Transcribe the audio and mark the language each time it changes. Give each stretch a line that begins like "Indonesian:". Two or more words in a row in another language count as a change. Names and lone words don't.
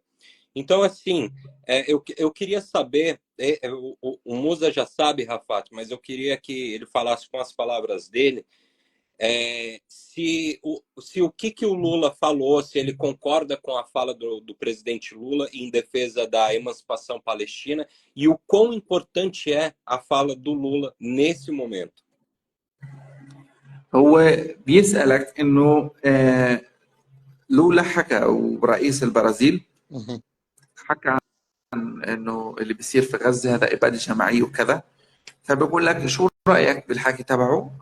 Portuguese: Então, assim, eu queria saber, o Musa já sabe, Rafat, mas eu queria que ele falasse com as palavras dele, se o que o Lula falou, se ele concorda com a fala do presidente Lula em defesa da emancipação palestina, e o quão importante é a fala do Lula nesse momento.
Arabic: هو بيسألك إنه لولا حكى ورئيس البرازيل حكى عن إنه اللي بيصير في غزة هذا إبادة جماعية وكذا، فبقول لك شو رأيك بالحكي تبعه؟